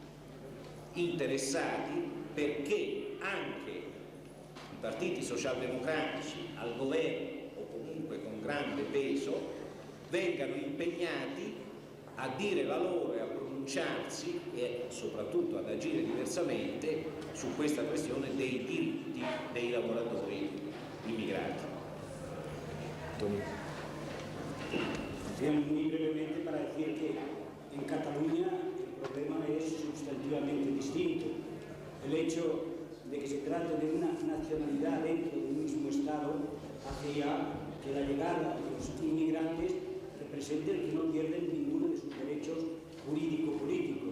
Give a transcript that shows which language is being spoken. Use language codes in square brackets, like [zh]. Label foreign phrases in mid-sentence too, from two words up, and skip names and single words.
[it] interessati perché anche i partiti socialdemocratici al governo o comunque con grande peso vengano impegnati a dire la loro e a pronunciarsi e soprattutto ad agire diversamente su questa questione dei diritti dei lavoratori immigrati. [es] Muy brevemente para decir que en Cataluña el problema es sustantivamente distinto. El hecho de que se trate de una nacionalidad dentro de un mismo Estado hace ya que la llegada de los inmigrantes represente que no pierden ninguno de sus derechos jurídico-políticos.